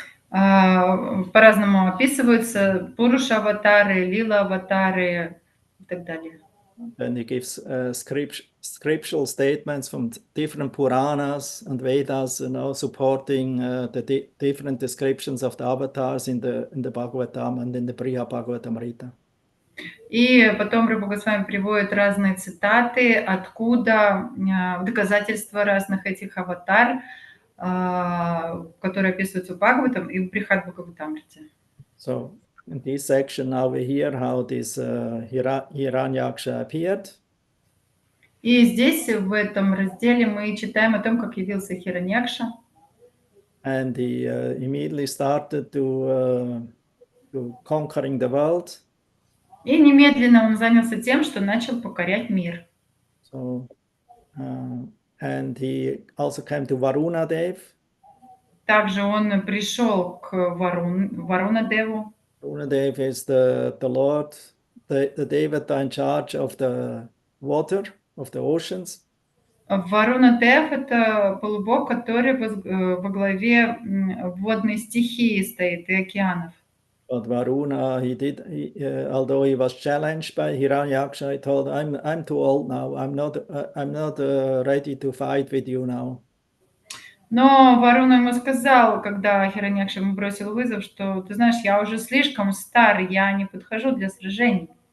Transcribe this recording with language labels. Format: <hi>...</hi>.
<ru>По-разному описываются Пуруша-аватары, Лила-аватары и так далее.</ru> <en>Then he gives scriptural statements from different Puranas and Vedas, supporting the different descriptions of the avatars in the Bhagavatam and in the Priya Bhagavatamrita.</en> <ru>И потом Рупа Госвами приводит разные цитаты, откуда доказательства разных этих аватар, которые описываются в Бхагаватам и в Брихат Бхагаватамрите.</ru> <en>So in this section now we hear how this Hiranyaksha appeared.</en> <ru>И здесь, в этом разделе, мы читаем о том, как явился Хираньякша.</ru> <en>And he immediately started to conquering the world.</en> <ru>И немедленно он занялся тем, что начал покорять мир.</ru> <en>So, and he also came to Varuna Dev.</en> <ru>Также он пришел к Варуна-деву.</ru> <en>Varuna Dev is the Lord, the Devata in charge of the water, of the oceans.</en> <ru>Варуна-дев — это полубог, который во главе водной стихии стоит и океанов.</ru> <en>But Varuna, although he was challenged by Hiranyakša, he told, I'm too old now. I'm not ready to fight with you now.</en> <ru>Но Варуна ему сказал, когда Хираньякша ему бросил вызов, что, ты знаешь, я уже слишком стар, я не подхожу для сражений.</ru>